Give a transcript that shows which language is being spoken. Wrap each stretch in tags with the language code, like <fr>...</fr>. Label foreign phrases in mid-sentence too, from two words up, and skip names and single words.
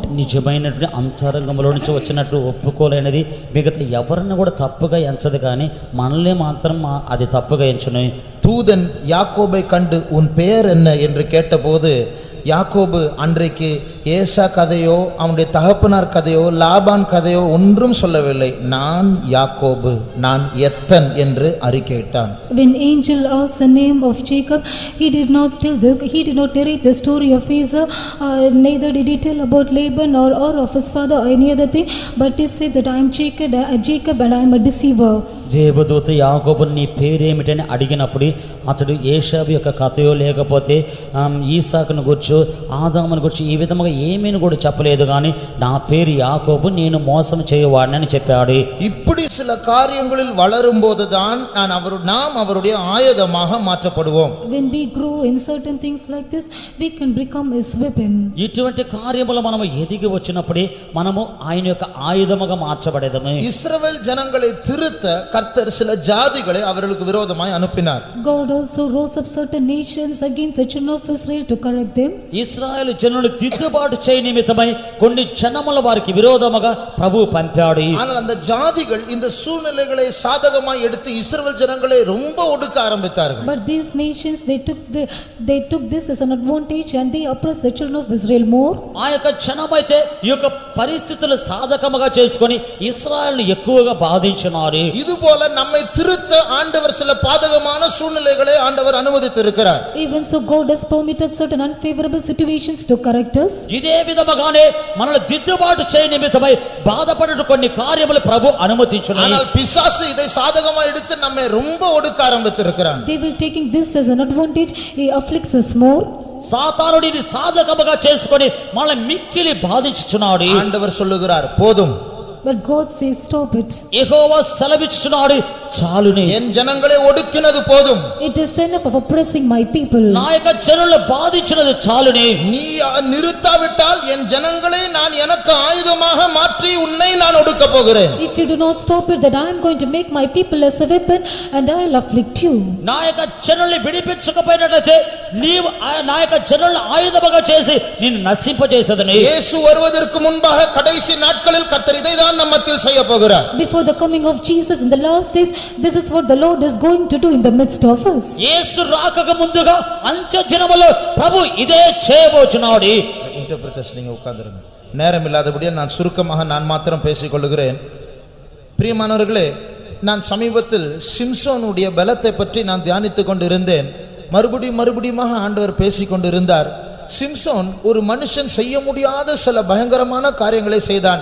<te>నిజమైనటువంటి అంతరంగంలో నుంచి వచ్చినట్టు ఒప్పుకోలేనిది మిగతా ఎవరిని కూడా తప్పుగా ఎంచదు, కానీ మనల్ని మాత్రం అది తప్పుగా ఎంచును.</te> <ta>தூதன் யாக்கோபை கண்டு உன் பெயர் என்ன என்று கேட்டபோது யாக்கோபு அன்றைக்கு ஏசா கதையோ அவனுடைய தகப்பனார் கதையோ லாபான் கதையோ ஒன்றும் சொல்லவில்லை. நான் யாக்கோபு, நான் எத்தன் என்று அறிக்கையிட்டான்.</ta> <en>When angel asked the name of Jacob, he did not narrate the story of Esau, neither did he tell about Laban or of his father or any other thing, but he said that I am Jacob and I am a deceiver.</en> <te>దేవదూత యాకోబుని నీ పేరేమిటని అడిగినప్పుడు అతడు ఏషావు యొక్క కథయో లేకపోతే ఈసాకును గుర్చు ఆదామును గుర్చు ఈ విధముగా ఏమీని కూడా చెప్పలేదు, కానీ నా పేరు యాకోబు, నేను మోసం చేయవాడిని చెప్పాడు.</te> <ta>இப்படி சில காரியங்களில் வளரும்போது தான் நாம் அவருடைய ஆயுதமாக மாற்றப்படுவோம்.</ta> <en>When we grow in certain things like this, we can become his weapon.</en> <te>ఇటువంటి కార్యములు మనము ఎదిగి వచ్చినప్పుడే మనము ఆయన యొక్క ఆయుధముగా మార్చబడేదము.</te> <ta>இஸ்ரவேல் ஜனங்களை திருத்த கர்த்தர் சில ஜாதிகளை அவர்களுக்கு விரோதமாய் அனுப்பினார்.</ta> <en>God also rose up certain nations against the children of Israel to correct them.</en> <te>ఇశ్రాయేలు జనులు దిద్దుబాటు దిద్దుబాటు చేయ నిమిత్తమై కొన్ని జనముల వారికి విరోధముగా ప్రభు పంపాడు.</te> <ta>ஆனால் அந்த ஜாதிகள் இந்த சூழ்நிலைகளை சாதகமாய் எடுத்து இஸ்ரவேல் ஜனங்களை ரொம்ப ஒடுக்க ஆரம்பித்தார்கள்.</ta> <en>But these nations they took this as an advantage and they oppressed the children of Israel more.</en> <te>ఆ యొక్క జనమైతే ఈ యొక్క పరిస్థితులు సాధకముగా చేసుకొని ఇశ్రాయేలును ఎక్కువగా బాధించినారు.</te> <ta>இதுபோல நம்மை திருத்த ஆண்டவர் சில பாதகமான சூழ்நிலைகளை ஆண்டவர் அனுமதித்திருக்கிறார்.</ta> <en>Even so God has permitted certain unfavorable situations to correct us.</en> <te>ఇదే విధముగానే మనల్ని దిద్దుబాటు చేయ నిమిత్తమై బాధపడుట కొన్ని కార్యములు ప్రభు అనుమతించును.</te> <ta>ஆனால் பிசாசு இதை சாதகமா எடுத்து நம்மை ரொம்ப ஒடுக்க ஆரம்பித்திருக்கிறான்.</ta> <en>Devil taking this as an advantage, he afflicts us more.</en> <te>సాతానుడు ఇది సాధకముగా చేసుకొని మనల్ని మిక్కిలి బాధించుచున్నాడు.</te> <ta>ஆண்டவர் சொல்லுகிறார் போதும்.</ta> <en>But God says stop it.</en> <te>యెహోవా సెలవిచ్చుచున్నాడు చాలునే.</te> <ta>என் ஜனங்களை ஒடுக்கினது போதும்.</ta> <en>It is enough of oppressing my people.</en> <te>నా యొక్క జనులను బాధించినది చాలునే.</te> <ta>நீ நிறுத்தாவிட்டால் என் ஜனங்களை நான் எனக்கு ஆயுதமாக மாற்றி உன்னை நான் ஒடுக்க போகிறேன்.</ta> <en>If you do not stop it, that I am going to make my people as a weapon and I will afflict you.</en> <te>నా యొక్క జనుల్ని విడిపించకపోయినట్లయితే నీవు నా యొక్క జనులను ఆయుధముగా చేసి నిన్ను నశింపజేసేదని.</te> <ta>இயேசு வருவதற்கு முன்பாக கடைசி நாட்களில் கர்த்தர் இதைதான் நம்மத்தில் செய்ய போகிறார்.</ta> <en>Before the coming of Jesus in the last days, this is what the Lord is going to do in the midst of us.</en> <te>యేసు రాకక ముందుగా అంత్య దినములో ప్రభు ఇదే చేయబోచున్నాడు.</te> <ta>இன்டர்பிரேட்டர்ஸ் நீங்க உட்கார்ந்திருங்க. நேரம் இல்லாதபடியே நான் சுருக்கமாக நான் மாத்திரம் பேசிக் கொள்கிறேன். பிரியமானவர்களே, நான் சமீபத்தில் சிம்சோனுடைய பலத்தை பற்றி நான் தியானித்துக் கொண்டிருந்தேன். மறுபடியுமாக ஆண்டவர் பேசிக் கொண்டிருந்தார். சிம்சோன் ஒரு மனுஷன் செய்ய முடியாத சில பயங்கரமான காரியங்களை செய்தான்.</ta>